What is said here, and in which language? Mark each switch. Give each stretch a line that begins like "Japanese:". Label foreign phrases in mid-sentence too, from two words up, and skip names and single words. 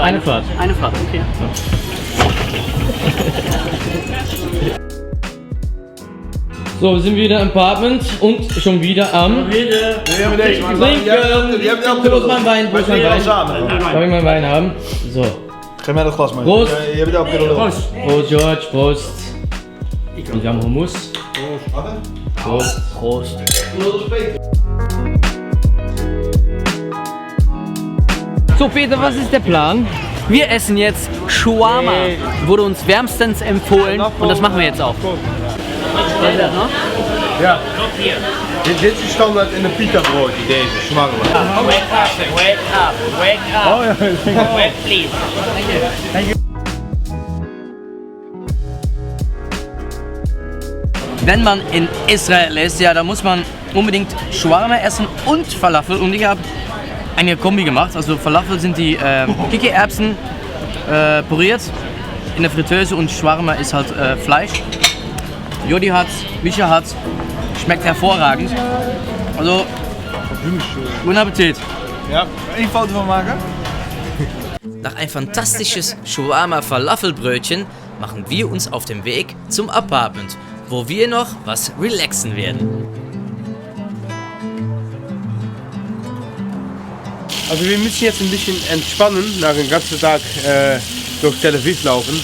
German: eine Fahrt? Eine Fahrt, okay. So, wir sind wieder im Apartment und schon wieder am Trinken. Wo ist mein Wein? Wo ist mein Wein? Darf ich meinen Wein haben? So.
Dutch: Geef mij dat glas maar.
German: Prost.
Dutch: Je hebt elke keer een
German: Prost, George, Prost. Und wir haben Hummus. Prost. Prost. So, Peter, was ist der Plan? Wir essen jetzt Shawarma. Wurde uns wärmstens empfohlen und das machen wir jetzt auch. Was ist das noch? Ja.
Dutch: Dit is standaard in een pita broodje, deze shawarma.
English: Wake up, wake up,
German: Oh ja,
English: wake please.
German: Wenn man in Israel ist, ja, da muss man unbedingt Shawarma essen und Falafel. Und ich habe eine Kombi gemacht. Also Falafel sind die Kichererbsen püriert in der Fritteuse und Shawarma ist halt Fleisch. Jodi hat's, Mischa hat's, schmeckt hervorragend. Also, guten Appetit.
Dutch: Ja, één foto van maken.
German: Nach ein fantastisches Shawarma-Falafelbrötchen machen wir uns auf den Weg zum Apartment, wo wir noch was relaxen werden. Also wir müssen jetzt ein bisschen entspannen, nach dem ganzen Tag durch Tel Aviv laufen.